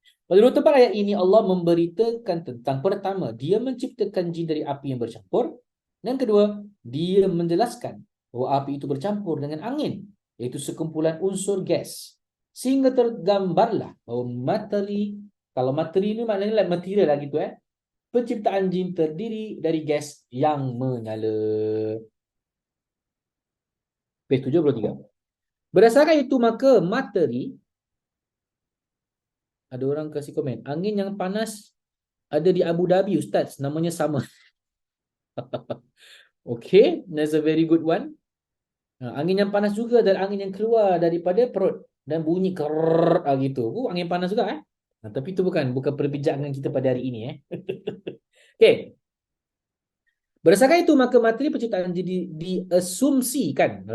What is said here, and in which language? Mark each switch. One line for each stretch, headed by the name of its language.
Malay: Pada dua tempat ayat ini Allah memberitakan tentang pertama, dia menciptakan jin dari api yang bercampur, dan kedua, dia menjelaskan bahawa api itu bercampur dengan angin, iaitu sekumpulan unsur gas, sehingga tergambarlah bahawa materi, kalau materi ini maknanya material lah gitu penciptaan jin terdiri dari gas yang menyala. Page 73. Berdasarkan itu maka materi, ada orang kasih komen, angin yang panas ada di Abu Dhabi Ustaz, namanya sama.
English: Okay, that's a very good one.
Malay: Angin yang panas juga dan angin yang keluar daripada perut dan bunyi kerrrr gitu. Angin panas juga tapi itu bukan perbincangan kita pada hari ini Okay. Berdasarkan itu maka materi penciptaan jadi diasumsikan.